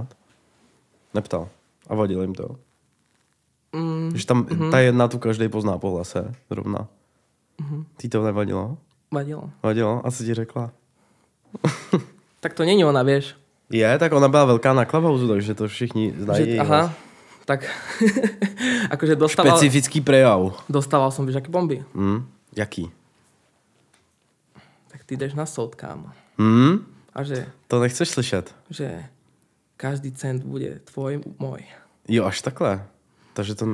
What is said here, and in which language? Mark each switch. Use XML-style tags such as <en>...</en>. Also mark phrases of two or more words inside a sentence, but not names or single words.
<cs>Neptal. A vadilo jim to?</cs> <sk>Že tam ta jedna tu každý pozná po hlase, zrovna.</sk> <cs>Ty to nevadilo? Vadilo? A co ti řekla? Tak to není ona, vieš. Je, tak ona byla velká na Clubhouse, takže to všichni znají. Aha,</cs> <sk>tak akože dostával... Špecifický prejav. Dostával som, vieš, aké bomby.</sk> <cs>Jaký? Tak ty jdeš na soud, kámo. A že... To nechceš slyšet.</cs> <sk>Že každý cent bude tvoj, môj.</sk> <cs>Jo, až takhle. Takže to...</cs>